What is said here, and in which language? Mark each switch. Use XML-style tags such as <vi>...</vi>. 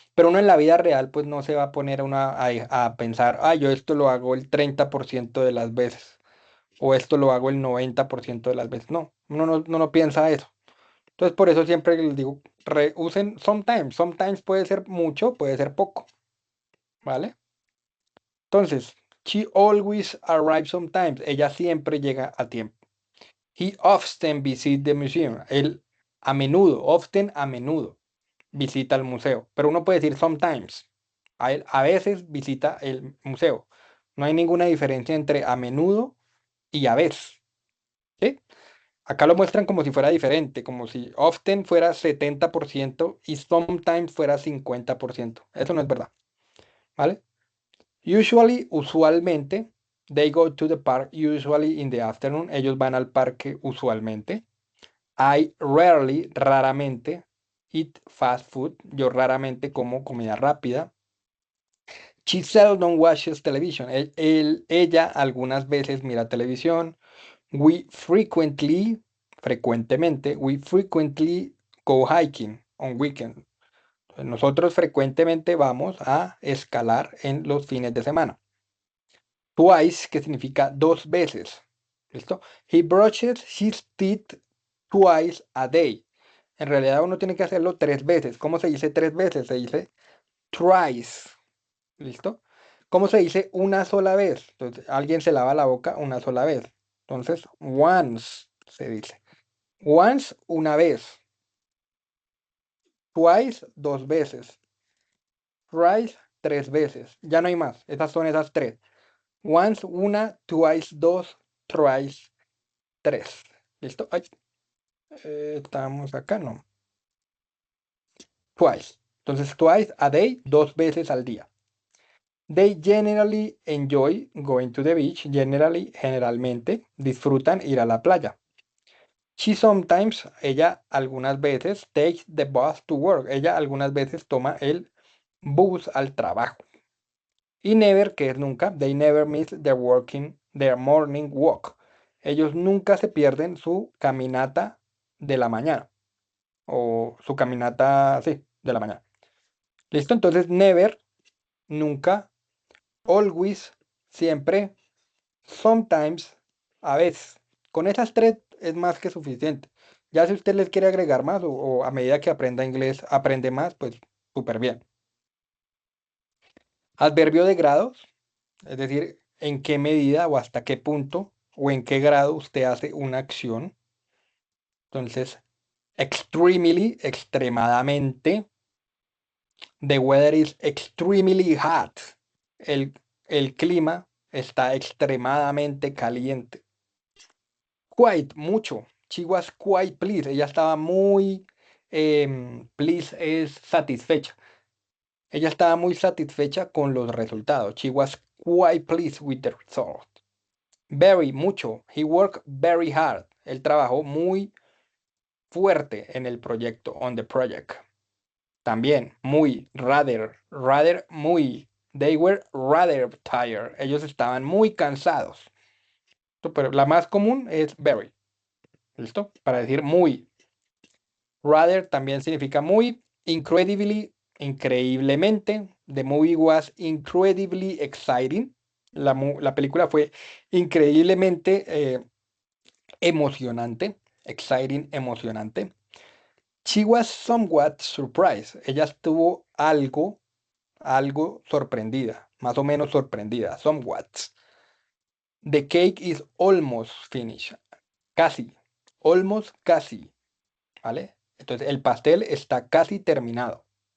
<es>Pero uno en la vida real pues no se va a poner a pensar, ah, yo esto lo hago el 30% de las veces o esto lo hago el 90% de las veces. No, uno no piensa eso. Entonces por eso siempre les digo, usen sometimes. Sometimes puede ser mucho, puede ser poco, ¿vale?</es> <en>Entonces, she always arrives sometimes.</en> <es>Ella siempre llega a tiempo.</es> <en>He often visits the museum.</en> <es>Él a menudo, often a menudo visita el museo, pero uno puede decir sometimes. A veces visita el museo. No hay ninguna diferencia entre a menudo y a veces, ¿sí? Acá lo muestran como si fuera diferente, como si often fuera 70% y sometimes fuera 50%. Eso no es verdad, ¿vale?</es> <en>Usualmente, they go to the park usually in the afternoon.</en> <es>Ellos van al parque usualmente.</es> <en>I rarely, raramente, eat fast food.</en> <es>Yo raramente como comida rápida.</es> <en>She seldom watches television.</en> <es>Ella algunas veces mira televisión.</es> <en>We frequently, frecuentemente, we frequently go hiking on weekend.</en> <es>Nosotros frecuentemente vamos a escalar en los fines de semana. Twice, que significa dos veces. ¿Listo?</es> <en>He brushes his teeth twice a day.</en> <es>En realidad uno tiene que hacerlo tres veces. ¿Cómo se dice tres veces? Se dice thrice. ¿Listo? ¿Cómo se dice una sola vez? Entonces, alguien se lava la boca una sola vez. Entonces, once se dice. Once, una vez. Twice, dos veces. Thrice, tres veces. Ya no hay más. Esas son esas tres. Once, una. Twice, dos. Thrice, tres. ¿Listo? Ay, estamos acá, ¿no? Twice. Entonces,</es> <en>twice a day,</en> <es>dos veces al día.</es> <en>They generally enjoy going to the beach.</en> <es>Generalmente, disfrutan ir a la playa.</es> <en>She sometimes,</en> <es>ella algunas veces,</es> <en>takes the bus to work.</en> <es>Ella algunas veces toma el bus al trabajo.</es> <en>Y never,</en> <es>que es nunca,</es> <en>they never miss their morning walk.</en> <es>Ellos nunca se pierden su caminata de la mañana. O su caminata, sí, de la mañana. ¿Listo? Entonces, never, nunca, always, siempre, sometimes, a veces. Con esas tres es más que suficiente. Ya si usted les quiere agregar más o a medida que aprenda inglés aprende más, pues súper bien. Adverbio de grados, es decir, en qué medida o hasta qué punto o en qué grado usted hace una acción. Entonces, extremely, extremadamente.</es> <en>The weather is extremely hot.</en> <es>El, el clima está extremadamente caliente. Quite, mucho.</es> <en>She was quite pleased.</en> <es>Ella estaba muy pleased es satisfecha. Ella estaba muy satisfecha con los resultados.</es> <en>She was quite pleased with the result. Very, mucho. He worked very hard.</en> <es>Él trabajó muy fuerte en el proyecto,</es> <en>on the project.</en> <es>También, muy, rather, muy.</es> <en>They were rather tired.</en> <es>Ellos estaban muy cansados. Pero la más común es very. ¿Listo? Para decir muy. Rather también significa muy. Incredibly, increíblemente.</es> <en>The movie was incredibly exciting.</en> <es>La película fue increíblemente emocionante. Exciting, emocionante.</es> <en>She was somewhat surprised.</en> <es>Ella estuvo algo sorprendida, más o menos sorprendida, somewhat.</es> <en>The cake is almost finished.</en> <es>Casi, almost casi, ¿vale? Entonces el pastel está casi terminado.</es>